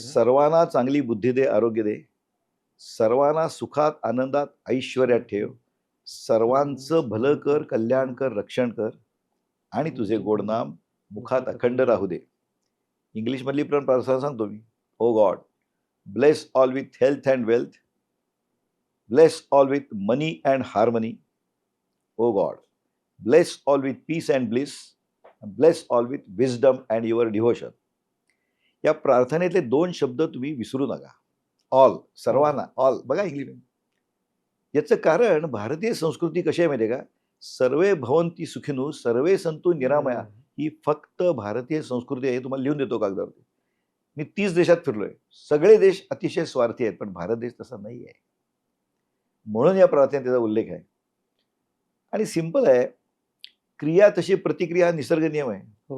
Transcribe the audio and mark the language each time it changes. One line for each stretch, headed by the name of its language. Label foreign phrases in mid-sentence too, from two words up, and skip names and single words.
Marathi: सर्वांना चांगली बुद्धी दे, आरोग्य दे. सर्वांना सुखात, आनंदात, ऐश्वर्यात ठेव. सर्वांचं भलं कर, कल्याण कर, रक्षण कर आणि तुझे गोड नाम मुखात अखंड राहू दे. इंग्लिशमधली पण प्रार्थना सांगतो मी.
English: O God, bless all with health and wealth. Bless all with money and harmony. O God, bless all with peace and bliss. Bless all with wisdom and your devotion.
Marathi: या प्रार्थनेतले 2 शब्द तुम्ही विसरू नका. ऑल, सर्वांना, ऑल. बघा इंग्लिश. याचं कारण भारतीय संस्कृती कशी आहे माहिती आहे का?
Sanskrit: सर्वे भवन्ति सुखिनो सर्वे संतु निरामया.
Marathi: ही फक्त भारतीय संस्कृती आहे. तुम्हाला लिहून देतो कागदावरती. मी 30 देशात फिरलोय. सगळे देश अतिशय स्वार्थी आहेत, पण भारत देश तसा नाही आहे. म्हणून या प्रार्थनेत त्याचा उल्लेख आहे. आणि सिंपल आहे, क्रिया तशी प्रतिक्रिया निसर्ग नियम आहे.